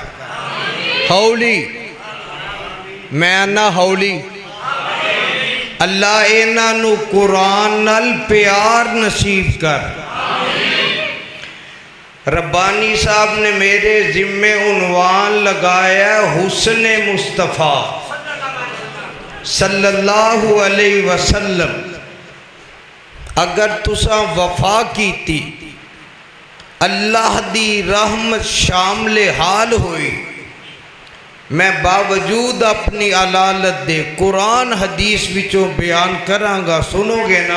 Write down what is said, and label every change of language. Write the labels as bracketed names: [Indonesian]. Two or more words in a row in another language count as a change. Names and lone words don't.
[Punjabi] ਹੌਲੀ ਮੈਂ ਨਾ ਹੌਲੀ। ਅੱਲਾਹ ਇਨ੍ਹਾਂ ਨੂੰ ਕੁਰਆਨ ਨਾਲ ਪਿਆਰ ਨਸੀਬ ਕਰ। ਰੱਬਾਨੀ ਸਾਹਿਬ ਨੇ ਮੇਰੇ ਜ਼ਿੰਮੇ ਉਨਵਾਨ ਲਗਾਇਆ [Arabic] حسن مصطفى صلى الله عليه وسلم. [Punjabi] ਅਗਰ ਤੁਸਾਂ ਵਫ਼ਾ ਕੀਤੀ ਅੱਲਾਹ ਦੀ ਰਹਿਮਤ ਸ਼ਾਮਿਲੇ ਹਾਲ ਹੋਈ। ਮੈਂ ਬਾਵਜੂਦ ਆਪਣੀ ਅਲਾਲਤ ਦੇ ਕੁਰਆਨ ਹਦੀਸ ਵਿੱਚੋਂ ਬਯਾਨ ਕਰਾਂਗਾ, ਸੁਣੋਗੇ ਨਾ?